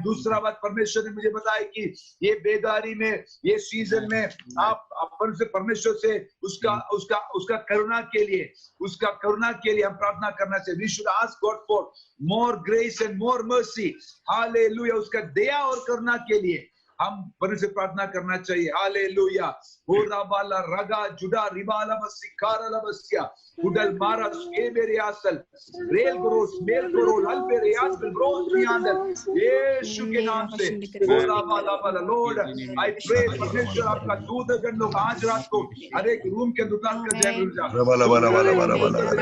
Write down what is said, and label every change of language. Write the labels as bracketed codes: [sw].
[hi] दूसरा बात परमेश्वर ने मुझे बताया कि ये बेदारी में ये सीजन में आप अपन से परमेश्वर से उसका करुणा के लिए हम प्रार्थना करना चाहिए। [en] We should ask God for more grace and more mercy. Hallelujah. [hi] उसका दया और करुणा के लिए हम परमेश्वर से प्रार्थना करना चाहिए। हालेलुया। होराबाला रगा जुडा रिबाला बसिकारा लबसिया उडल मारा स्केबेरे आसल रेल ग्रोस मेल ग्रोल अल्बेरे आसल ग्रोस मियांदर यीशु के नाम से होराबाला बाला लॉर्ड आई प्रे परमेश्वर आपका दूध गण लोग आज रात को हर एक रूम के दुकान का जय गुरुजा बाला बाला बाला बाला बाला